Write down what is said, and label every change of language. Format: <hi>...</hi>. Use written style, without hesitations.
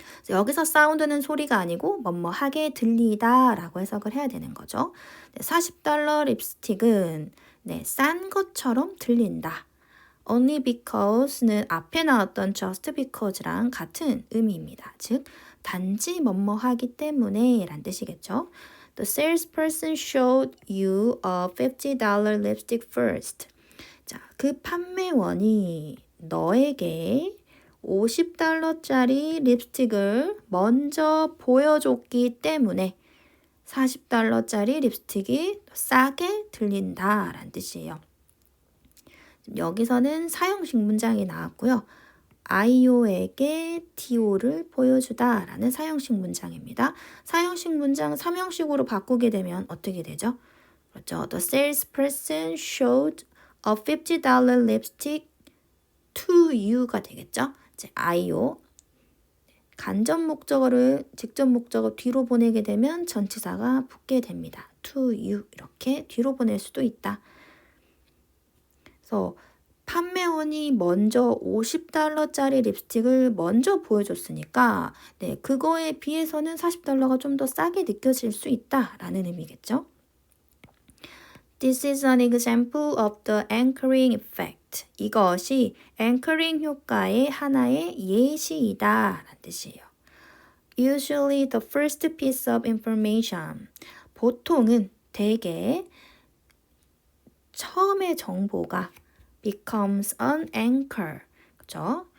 <ko>여기서 사운드는 소리가 아니고 뭐뭐하게 들리다 라고 해석을 해야 되는 거죠. 네, $40 립스틱은 네, 싼 것처럼 들린다. Only because는 앞에 나왔던 just because랑 같은 의미입니다. 즉, 단지 뭐뭐하기 때문에 란 뜻이겠죠.</ko> <en>The salesperson showed you a $50 lipstick first.</en> <ko>자, 그 판매원이 너에게 $50짜리 립스틱을 먼저 보여줬기 때문에 $40짜리 립스틱이 싸게 들린다 라는 뜻이에요. 여기서는 사형식 문장이 나왔고요. IO에게 DO를 보여주다 라는 사형식 문장입니다. 사형식 문장 3형식으로 바꾸게 되면 어떻게 되죠? 그렇죠.</ko> <en>The salesperson showed a $50 lipstick to you</en> <ko>가 되겠죠. 이제 IO 간접 목적어를 직접 목적어 뒤로 보내게 되면 전치사가 붙게 됩니다.</ko> <en>to you</en> <ko>이렇게 뒤로 보낼 수도 있다. 그래서 판매원이 먼저 $50짜리 립스틱을 먼저 보여줬으니까 네, 그거에 비해서는 $40가 좀 더 싸게 느껴질 수 있다라는 의미겠죠.</ko> <en>This is an example of the anchoring effect.</en> <ko>이것이 anchoring 효과의 하나의 예시이다 라는 뜻이에요.</ko> <en>Usually the first piece of information.</en> <ko>보통은 대개 처음의 정보가</ko> <en>becomes an anchor.</en> <ko>그렇죠?</ko>